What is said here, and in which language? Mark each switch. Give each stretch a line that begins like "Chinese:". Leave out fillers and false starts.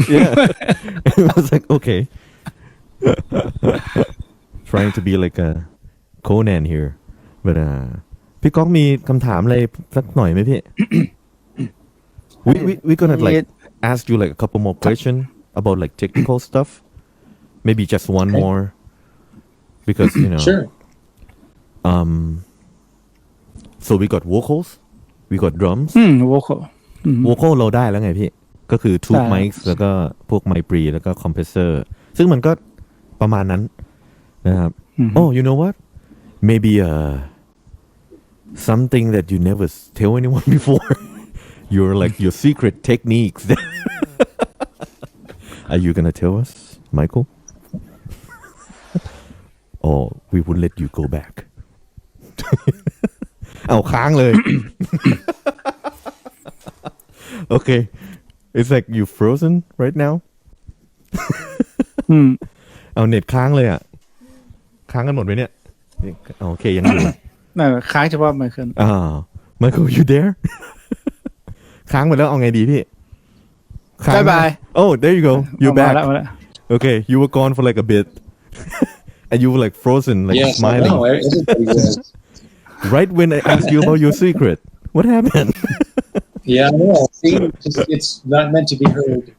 English: yeah I was like okay trying to be like a Conan here but
Thai: พี่ก๊อกมีคำถามอะไรสักหน่อยไหมพี่
English: we gonna like ask you like a couple more questions about like technical stuff maybe just one more because sure so we got vocals we got drums vocal
Thai: เราได้แล้วไงพี่ก็คือ tube mics แล้วก็พวกไมค์ปรีแล้วก็ compressor ซึ่งมันก็ประมาณนั้นนะครับ
English: oh you know what maybe something that you never tell anyone before your like your secret techniques are you gonna tell us Michael or we would let you go back
Thai: เอาค้างเลย
English: okay it's like you frozen right now
Thai: เอาเน็ตค้างเลยอ่ะค้างกันหมดไหมเนี่ยโอเคยังอยู่ น่าค้างเฉพาะไมเคิล
English: Michael you there
Thai: ค้างไปแล้วเอาไงดีพี่ บายบาย
English: oh there you go you're back
Thai: มาแล้ว
English: okay you were gone for like a bit and you were like frozen like yes, smiling everybody was. right when I asked you about your secret what happened yeah I know see it's not meant to be heard